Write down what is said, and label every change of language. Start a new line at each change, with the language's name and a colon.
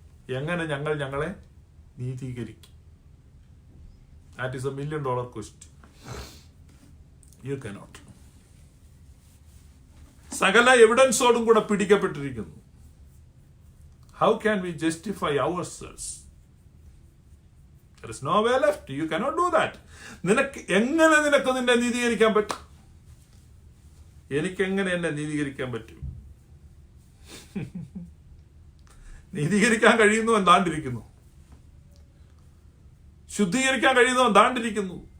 Malayalam: എങ്ങനെ ഞങ്ങൾ ഞങ്ങളെ നീതീകരിക്കും?
English: That is $1 million question. You cannot.
Malayalam: സകല എവിഡൻസോടും കൂടെ പിടിക്കപ്പെട്ടിരിക്കുന്നു.
English: How can we justify ourselves? There is no way left. You cannot do that.
Malayalam: എങ്ങനെ നിനക്ക് നിന്നെ നീതീകരിക്കാൻ പറ്റും? എനിക്കെങ്ങനെ എന്നെ നീതീകരിക്കാൻ പറ്റും? നീതീകരിക്കാൻ കഴിയുന്നവൻ താണ്ടിരിക്കുന്നു. ശുദ്ധീകരിക്കാൻ കഴിയുന്നവൻ താണ്ടിരിക്കുന്നു.